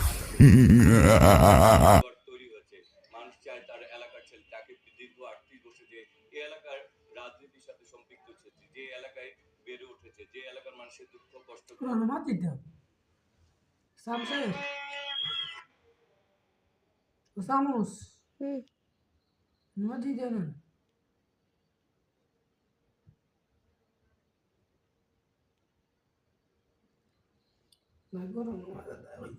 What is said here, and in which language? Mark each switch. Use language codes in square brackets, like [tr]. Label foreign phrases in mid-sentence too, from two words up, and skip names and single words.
[bn] তৈরি হয়েছে। মানুষ চায় তার এলাকার ছেলে তাকে দীর্ঘ ৩৮ বছর যে এই এলাকার রাজনীতির সাথে সম্পৃক্ত হয়েছে, যে এলাকায় বেড়ে উঠেছে, যে এলাকার মানুষের দুঃখ কষ্ট [pt] Usamos. Não adianta, não. Agora não vai dar.